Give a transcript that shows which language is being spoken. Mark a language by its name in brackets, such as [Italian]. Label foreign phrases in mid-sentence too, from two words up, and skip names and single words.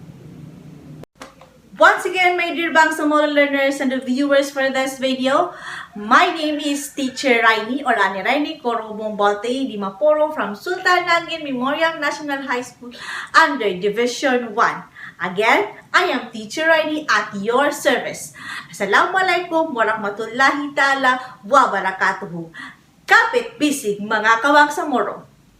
[English] Once again, my dear Bangsamoro learners and the viewers for this video, my name is Teacher Raini or Anirainie Baute di Maporo from Sultan Nangin Memorial National High School under Division 1. Again, I am Teacher Rainey at your service. [Arabic] السلام عليكم ورحمة الله تعالى وبركاته. [Filipino] Kapit bisig mga kawang sa moro.